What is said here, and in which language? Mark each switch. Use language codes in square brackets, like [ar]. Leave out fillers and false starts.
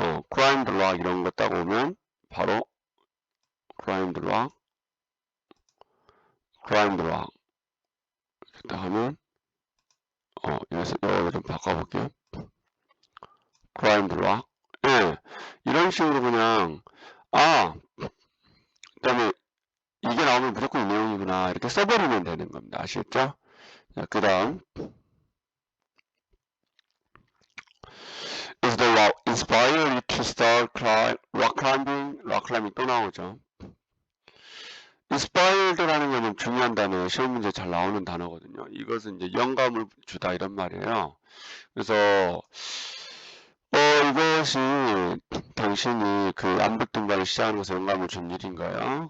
[ko] 클라이브 락 이런 거 딱 오면 바로 클라이브 락 딱 하면 여기서 이거 좀 바꿔볼게요. 클라이브 락 예, 이런 식으로 그냥 그다음에 이게 나오면 무조건 이 내용이구나 이렇게 써버리면 되는 겁니다. 아시겠죠? 자, 그 다음 [en] Is the what inspired you to start rock climbing? [ko] rock climbing 또 나오죠. inspired라는 거는 중요한 단어예요. 시험 문제 잘 나오는 단어거든요. 이것은 이제 영감을 주다 이런 말이에요. 그래서 이것이 당신이 그 암벽 등반을 시작하는 것에 영감을 준 일인가요?